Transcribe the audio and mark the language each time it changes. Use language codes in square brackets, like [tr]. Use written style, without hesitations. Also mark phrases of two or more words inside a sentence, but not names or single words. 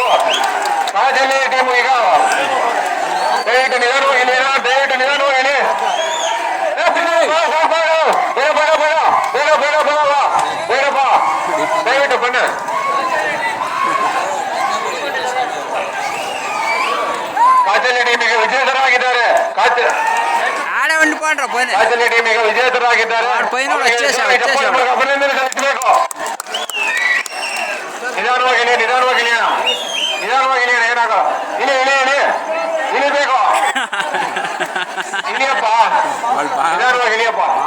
[kn] ಕಾಚೇರಿ ಟೀಮು ಈಗ ದಯವಿಟ್ಟು ನಿಧಾನವಾಗಿ ದಯವಿಟ್ಟು ನಿಧಾನವಾಗಿ ಬೇಡಪ್ಪ ದಯವಿಟ್ಟು ಬಣ್ಣ. ಕಾಚೇರಿ ಟೀಮಿಗೆ ವಿಜೇತರಾಗಿದ್ದಾರೆ. [te] ఆడే ఉండిపోండ్రా పోయిన [kn] ಕಾಚೇರಿ ಟೀಮಿಗೆ ವಿಜೇತರಾಗಿದ್ದಾರೆ. ಅಭಿನಂದನೆ ಸಲ್ಲಿಸಬೇಕು. ನಿಧಾನವಾಗಿ ನಿಧಾನವಾಗಿ ಏನಾಗ ಇಳಿಬೇಕು. ಇಳಿಯಪ್ಪ ನಿಧಾನವಾಗಿ ಇಳಿಯಪ್ಪ.